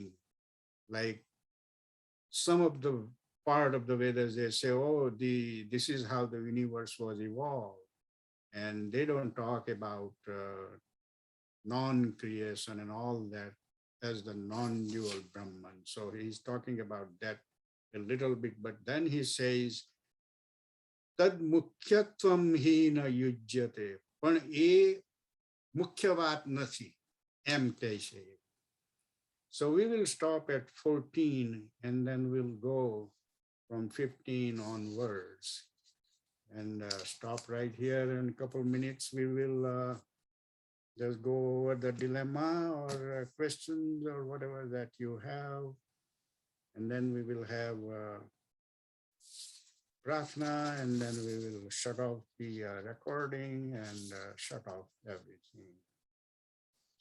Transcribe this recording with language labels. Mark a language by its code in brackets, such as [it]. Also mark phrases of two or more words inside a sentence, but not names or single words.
[en] Like some of the part of the Vedas, they say, oh, this is how the universe was evolved. And they don't talk about non-creation and all that as the non-dual Brahman. So he's talking about that a little bit, but then he says, [sa] तद् मुख्यत्वं हि न युज्यते. [gu] પણ એ મુખ્ય વાત નથી એમ કહે છે. [en] So we will stop at 14 and then we'll go from 15 onwards and stop right here. In a couple of minutes we will just go over the dilemma or questions or whatever that you have, and then we will have Prarthana, and then we will shut off the recording and shut off everything.